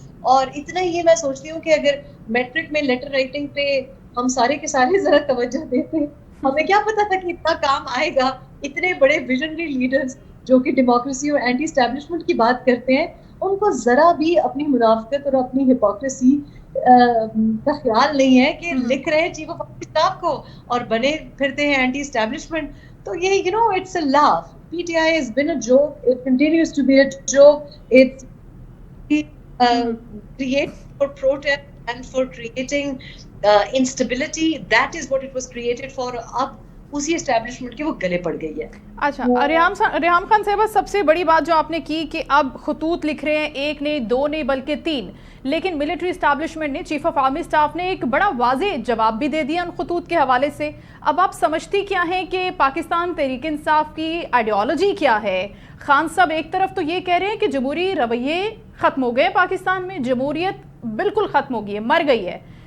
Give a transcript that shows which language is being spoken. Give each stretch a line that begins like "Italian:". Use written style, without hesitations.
Urdu: اور اتنا ہی میں سوچتی ہوں کہ اگر میٹرک میں لیٹر رائٹنگ پہ ہم سارے کے سارے ذرا توجہ دیتے، ہمیں کیا پتا تھا کہ اتنا کام آئے گا. اتنے بڑے ویژنری لیڈرز جو کہ ڈیموکریسی اور اینٹی اسٹیبلشمنٹ کی بات کرتے ہیں، ان کو ذرا بھی اپنی منافقت اور اپنی ہپوکریسی کا خیال نہیں ہے کہ لکھ رہے ہیں چیف آف آرمی اسٹاف کو اور بنے پھرتے ہیں اینٹی اسٹیبلشمنٹ. تو یہ
English: it's a laugh. PTI has been a joke. It continues to be a joke. It's created for protest and for creating instability. That is what it was created for.
Urdu: اب اسی establishment کے وہ گلے پڑ گئی ہے. اچھا ریحام خان صاحبہ، سب سے بڑی بات جو آپ نے کی کہ اب خطوط لکھ رہے ہیں، 1 نہیں 2 نہیں بلکہ 3، لیکن ملٹری اسٹیبلشمنٹ نے، چیف آف آرمی اسٹاف نے ایک بڑا واضح جواب بھی دے دیا ان خطوط کے حوالے سے. اب آپ سمجھتی کیا ہیں کہ پاکستان تحریک انصاف کی آئیڈیالوجی کیا ہے؟ خان صاحب ایک طرف تو یہ کہہ رہے ہیں کہ جمہوری رویے ختم ہو گئے پاکستان میں، جمہوریت بالکل ختم ہو گئی ہے، مر گئی ہے.